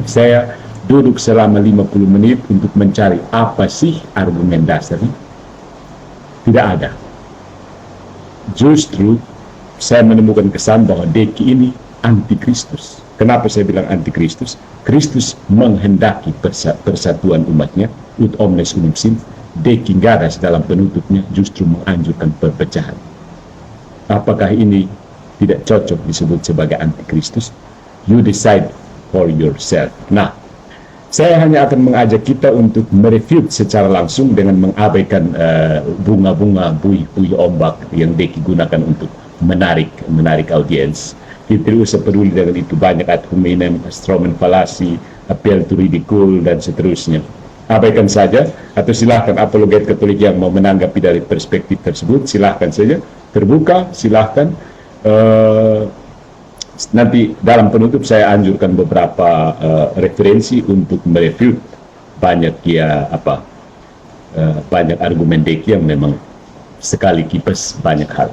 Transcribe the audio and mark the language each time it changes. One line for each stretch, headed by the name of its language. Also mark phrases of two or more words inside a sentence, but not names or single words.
Indonesian: Saya duduk selama 50 menit untuk mencari apa sih argumen dasarnya, tidak ada. Justru saya menemukan kesan bahwa Deki ini anti Kristus. Kenapa saya bilang anti Kristus? Kristus menghendaki persatuan umatnya,
Latin: ut omnes unum sint.
Indonesian: Deki Nggadas dalam penutupnya justru menganjurkan perpecahan. Apakah ini tidak cocok disebut sebagai anti Kristus?
English: You decide for yourself.
Indonesian: Nah, saya hanya akan mengajak kita untuk merefute secara langsung dengan mengabaikan bunga-bunga, buih-buih ombak yang Deki gunakan untuk menarik audiens. Kita tidak usah peduli dengan itu, banyak
Latin: ad hominem,
English: Strowman fallacy, appeal to ridicule,
Indonesian: dan seterusnya. Abaikan saja, atau silahkan apologet Katolik yang mau menanggapi dari perspektif tersebut, silahkan saja, terbuka, silahkan. Nanti dalam penutup saya anjurkan beberapa referensi untuk mereview banyak banyak argumen Deki yang memang sekali kipas banyak hal.